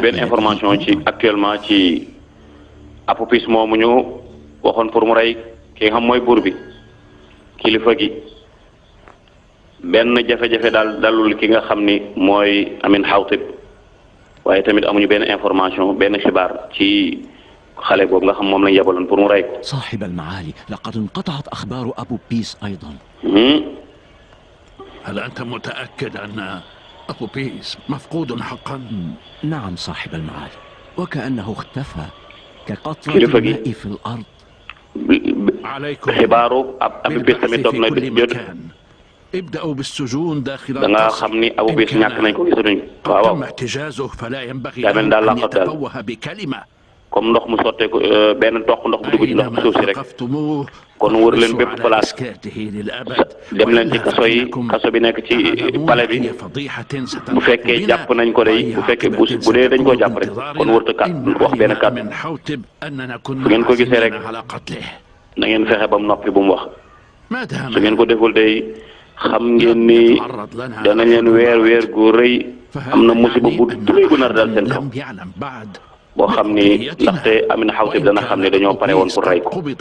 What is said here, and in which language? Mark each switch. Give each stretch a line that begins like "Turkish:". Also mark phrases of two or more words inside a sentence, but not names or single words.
Wolof: benn information ci actuellement ci Apopis moomu ñu waxoon pour mu rey ki nga xam mooy buur bi kilifa gi benn jafe-jafe daal dalul ki nga xam ni mooy Amin Xawtib waaye tamit amuñu benn information benn xibaar ci xale boobu nga xam moom lañ yebaloon pour mu rey ko.
Arabic: صاحب المعالي لقد انقطعت أخبار أبو بيس أيضا. هل أنت متأكد أن أبو بيس مفقود حقا؟ نعم صاحب المعالي وكأنه اختفى كقطرة الماء في الأرض.
Wolof: xibaaru Abu Bis tamit toog na jot
Arabic: ابدأوا بالسجون داخل
Wolof: da nga xam ni Abu Bis ñàkk nañ ko gisatuñ waaw
Arabic: تم احتجازه فلا ينبغي
Wolof: daa mel daal
Arabic: أن
Wolof: laqat daal
Arabic: يتفوه بكلمة
Wolof: comme ndox mu sotteeku benn toq ndox bu dugg ci ndox suuf si rek kon wër leen bépp place dem leen ci kaso bi nekk ci palais bi bu fekkee jàpp nañ ko day bu fekkee bu dee dañ koo jàpp rek kon wërta kat wax benn kat fu ngeen ko gisee rek na ngeen fexe ba mu noppi bu mu wax su ngeen ko deful day xam ngeen ni danañ leen weer gu rëy am na musiba bu rëy bu nar dal seen kaw boo xam ni ndaxte Amin Xawtib dana xam ne dañoo pare woon pour rey ko.